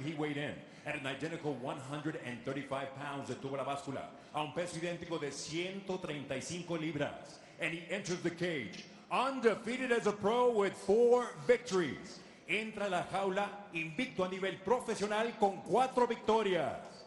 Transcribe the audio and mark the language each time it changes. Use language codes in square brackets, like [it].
[en] He weighed in at an identical 135 pounds. [es] Detuvo la báscula a un peso idéntico de 135 libras. [en] And he enters the cage undefeated as a pro with 4 victories. [es] Entra a la jaula invicto a nivel profesional con 4 victorias.